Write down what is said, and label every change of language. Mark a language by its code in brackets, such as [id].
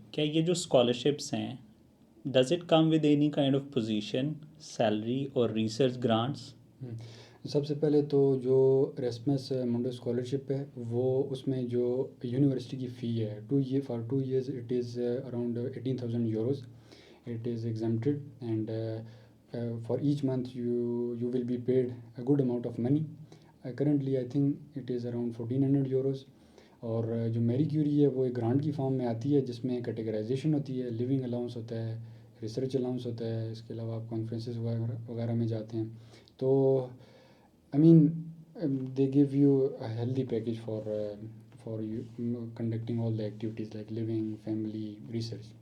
[ur] کیا یہ جو اسکالرشپس ہیں، [en] Does it come with any kind of position, salary اور research grants? [ur] سب سے پہلے تو جو ایراسمس منڈو اسکالرشپ ہے، وہ اس میں جو یونیورسٹی کی فی ہے، [en] For 2 years it is around 18,000 euros. It is exempted. And for each month you will be paid a good amount of money. Currently I think it is around 1400 euros. [ur] اور جو Marie Curie ہے وہ ایک grant کی form میں آتی ہے جس میں کیٹیگرائزیشن ہوتی ہے، لیونگ الاؤنس ہوتا ہے، ریسرچ الاؤنس ہوتا ہے، اس کے علاوہ آپ کانفرنسز وغیرہ میں جاتے ہیں. [en] تو I mean they give you healthy package for you conducting all the activities like living, family, research.